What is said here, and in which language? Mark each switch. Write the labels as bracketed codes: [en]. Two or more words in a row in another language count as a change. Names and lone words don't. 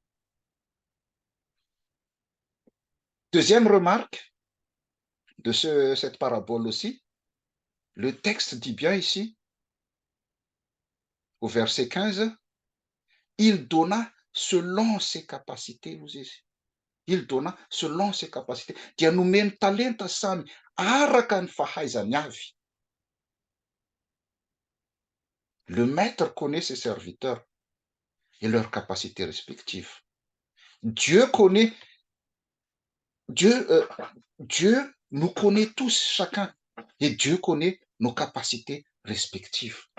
[fr] Deuxième remarque de cette parabole aussi, le texte dit bien ici, au verset 15, il donna selon ses capacités, vous ici. Il donna selon ses capacités. [mg] Dia nomeny talenta samy araka ny fahaizany avy. [fr] Le maître connaît ses serviteurs et leurs capacités respectives. Dieu nous connaît tous, chacun, et Dieu connaît nos capacités respectives.